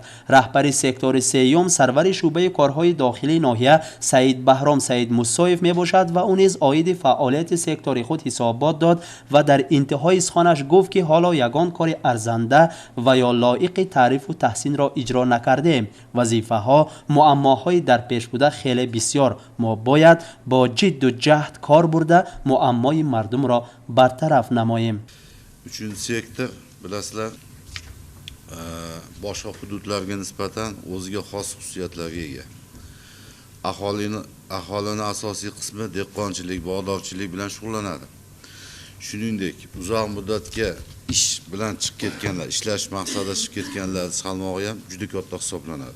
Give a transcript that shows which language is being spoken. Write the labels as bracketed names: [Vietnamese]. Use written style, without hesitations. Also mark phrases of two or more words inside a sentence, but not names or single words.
[Tajik] رهبر سکتور سیوم سرور شعبه کارهای داخلی ناحیه سعید بهرام سعید مصایف می باشد و اون نیز عاید فعالیت سکتور خود حسابات داد و در انتهای سخنش گفت که حالا یگان کار ارزنده و یا لایق تعریف و تحسین را اجرا نکرده. وظیفه ها معماهای در پیش بوده خیلی بسیار، ما باید با جد و جهد کار برده معمای مردم را برطرف نماییم. [Uzbek] Üçüncü sektor bilasizlar boshqa hududlarga nisbatan o'ziga xos xususiyatlarga ega. Aholini asosiy qismi dehqonchilik, bog'dorchilik bilan shug'ullanadi. Shuningdek, uzoq muddatga ish bilan chiqib ketganlar, ishlash maqsadida chiqib ketganlar salmog'i ham juda katta hisoblanadi.